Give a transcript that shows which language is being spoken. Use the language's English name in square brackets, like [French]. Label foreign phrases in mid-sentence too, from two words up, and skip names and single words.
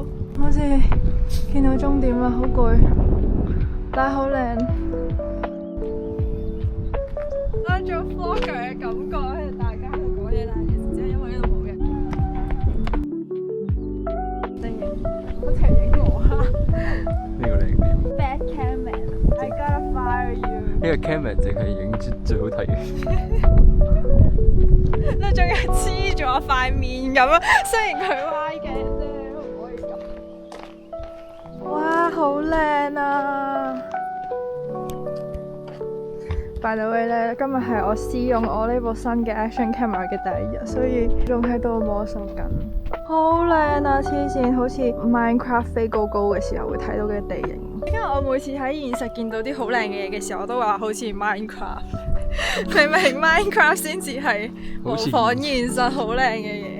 [Cantonese] 好似見到終點啦，好攰，但係好靚。當做 vlogger 嘅感覺係大家喺度講嘢，但係其實只係因為呢度冇人。好似係影我啊！呢個靚點 [English] Bad camera，I gotta fire you。 [Cantonese] 呢個 camera 淨係影最好睇嘅。你仲要黐住我塊面咁啊！雖然佢歪嘅啫，唔可以咁。哇，好靚啊 ！ [English] By the way [Cantonese] 咧，今日係我試用我呢部新嘅 [English] Action Camera [Cantonese] 嘅第一日，所以仲喺度摸索緊。好靚啊！黐線，好似 Minecraft 飛高高嘅時候會睇到嘅地形。因為我每次喺現實見到啲好靚嘅嘢嘅時候，我都話好似 Minecraft。明明 Minecraft 先至係模仿現實好靚嘅嘢。